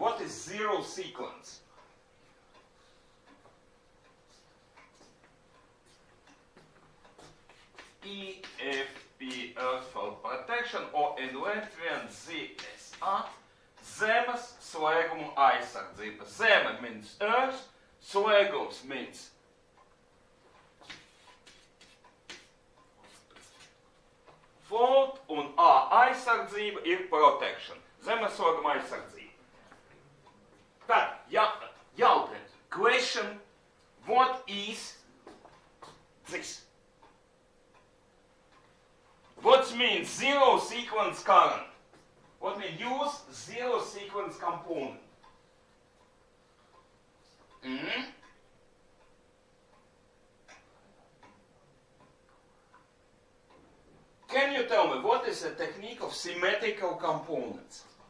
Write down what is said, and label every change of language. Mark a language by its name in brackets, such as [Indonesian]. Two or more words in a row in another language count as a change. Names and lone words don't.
[English] What is zero sequence? EFP Earth fault protection or in Latvian ZSA [Latvian] Zemes slēguma aizsardzība. [English] Zeme means earth, slēgums means fault [Latvian] un A aizsardzība ir [English] protection. [Latvian] Zemes slēguma aizsardzība. Tad, jautājums. [English] Question, what is this? What means zero sequence current? What means use zero sequence component? Can you tell me what is the technique of symmetrical components?